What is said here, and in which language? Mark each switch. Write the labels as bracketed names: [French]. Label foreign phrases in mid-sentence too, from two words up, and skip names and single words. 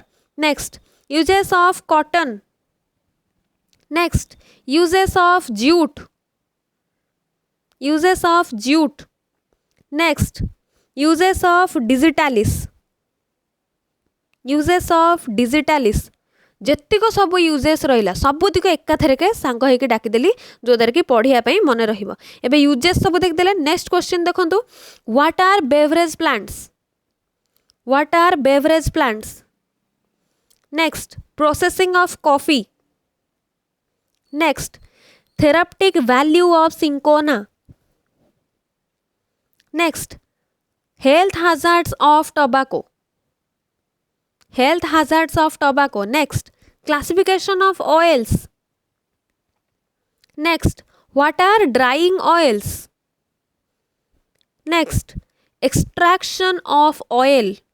[English] Next, uses of cotton. Next, uses of jute. Uses of jute. Next, uses of digitalis. Uses of digitalis. [Odia] ଯେତିକ ସବୁ ୟୁଜେସ୍ ରହିଲା ସବୁତିକ ଏକାଥରକେ ସାଙ୍ଗ ହେଇକି ଡାକିଦେଲି ଯୋଉଦ୍ୱାରା କି ପଢ଼ିବା ପାଇଁ ମନେ ରହିବ। ଏବେ ୟୁଜେସ୍ ସବୁ ଦେଖିଦେଲେ [English] next question [Odia] ଦେଖନ୍ତୁ [English] what are beverage plants. what are beverage plants. next processing of coffee. next therapeutic value of cinchona. ନେକ୍ସଟ health hazards of tobacco. Health hazards of tobacco. Next, classification of oils. Next, what are drying oils? Next, extraction of oil.